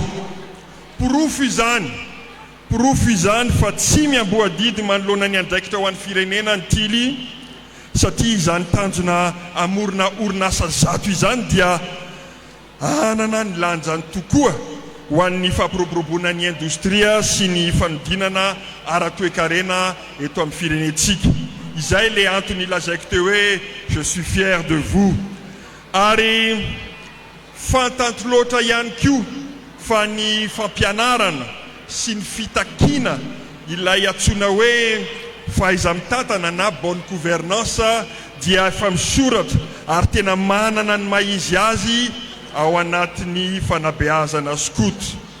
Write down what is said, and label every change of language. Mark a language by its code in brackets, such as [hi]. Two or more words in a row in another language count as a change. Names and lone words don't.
[mg] Porofo izany fa tsy miamboadidy manoloana ny andraikitra ho an'ny firenena ny tily satria izany tanjona amorona orinasa zato izany dia anana ny lanjany tokoa ho an'ny fampiroboroboana ny industria sy ny fanodinana ara-toe-karena eto amin'ny firenentsika. Izay le antony lazaiko teo hoe [fr] je suis fier de vous. [mg] Ary fantanto loatra ihany koa fa ny fampianarana sy ny fitakina ilay antsoina hoe fahaiza-mitantana na [fr] bonne gouvernance [mg] dia efa misoratra ary tena manana ny maizy azy ao anatin'ny fanabeazana skoto.